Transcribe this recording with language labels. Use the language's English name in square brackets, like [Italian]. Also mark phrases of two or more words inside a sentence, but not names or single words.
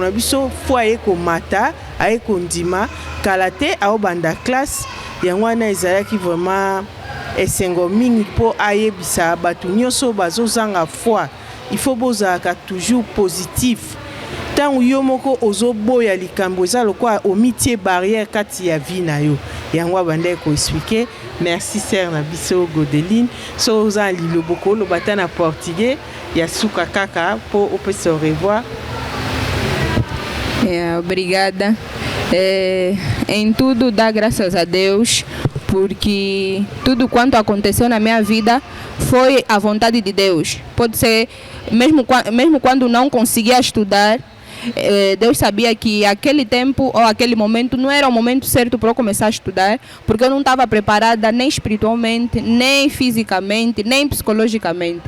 [Lingala] na biso fo aye komata aye kondima kala te aobanda classe yango wana ezalaki vraiment esengo mingi mpo ayebisa bato nyonso bazozanga foi [French] il faut [Lingala] bozalaka [French] toujours positif [Lingala] ntango yo moko ozoboya likambo eza lokwa omitie barrière kati ya vie na yo yango abandaki koexplike. Merci sœur na biso Godeline so oza liloboko oloba ta na portugais ya suka kaka mpo opesa [French] au revoir. [Portuguese] Obrigada. Em tudo dá graças a Deus, porque tudo quanto aconteceu na minha vida foi a vontade de Deus. Pode ser, mesmo quando não conseguia estudar, Deus sabia que aquele tempo ou aquele momento não era o momento certo para eu começar a estudar, porque eu não estava preparada nem espiritualmente, nem fisicamente, nem psicologicamente.